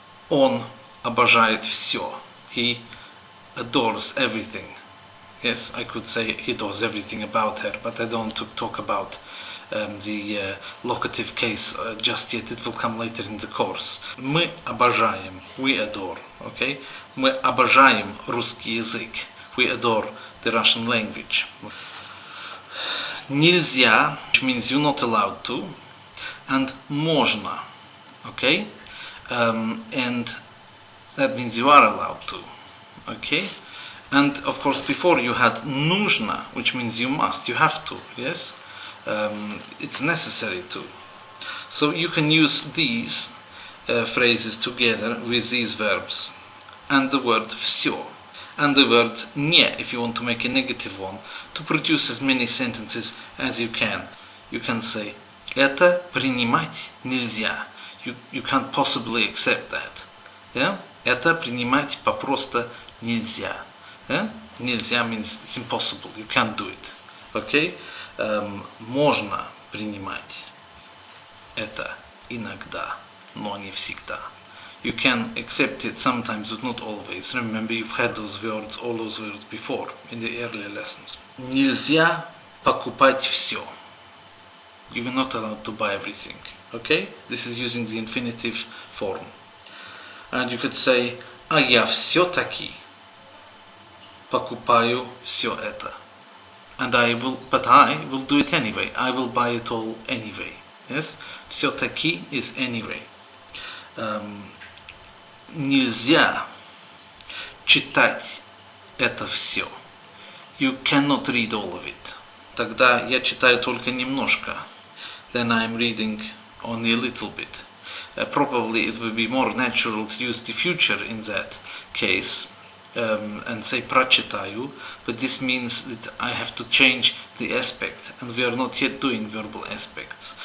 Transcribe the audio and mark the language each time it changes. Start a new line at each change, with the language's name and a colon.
Russian: Он обожает все.
English: He adores everything. Yes, I could say he adores everything about her, but I don't want to talk about the locative case just yet. It will come later in the course.
Russian: Мы обожаем,
English: we adore, okay?
Russian: Мы обожаем русский язык.
English: We adore the Russian language. Нельзя, which means you're not allowed to, and можно, okay? And that means you are allowed to, okay? And of course before you had нужно, which means you must, you have to, yes? It's necessary to. So you can use these phrases together with these verbs and the word все and the word не, if you want to make a negative one, to produce as many sentences as you can. You can say
Russian: это принимать нельзя.
English: You can't possibly accept that. Yeah?
Russian: Это принимать попросту нельзя.
English: Yeah? Нельзя means it's impossible. You can't do it. Okay?
Russian: Можно принимать это иногда, но не всегда.
English: You can accept it sometimes, but not always. Remember, you've had those words, all those words before in the earlier lessons.
Russian: Нельзя покупать все.
English: You are not allowed to buy everything. Okay? This is using the infinitive form. And you could say,
Russian: а я все-таки покупаю все это.
English: But I will do it anyway. I will buy it all anyway. Yes? Все-таки is anyway.
Russian: Нельзя читать это все.
English: You cannot read all of it.
Russian: Тогда я читаю только немножко.
English: Then I'm reading only a little bit. Probably it would be more natural to use the future in that case. And say прочитаю, but this means that I have to change the aspect, and we are not yet doing verbal aspects.